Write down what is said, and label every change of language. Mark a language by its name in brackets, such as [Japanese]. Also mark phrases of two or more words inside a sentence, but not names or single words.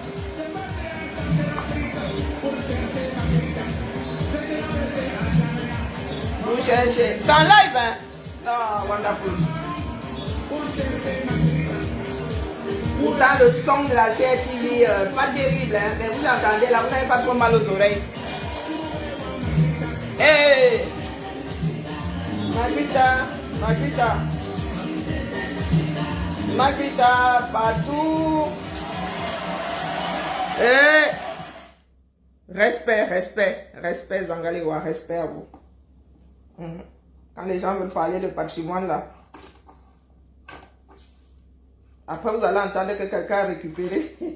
[French] Vous cherchez. C'est en live, hein? [English] Oh, wonderful. [French] Pourtant, le son de la CRTV, pas terrible, hein? Mais vous entendez là, vous n'avez pas trop mal aux oreilles. Hey! Margarita, Margarita. Margarita, partout. Hey! Respect, respect, respect, Zangalewa, respect à vous. Quand les gens veulent parler de patrimoine là, après vous allez entendre que quelqu'un a récupéré.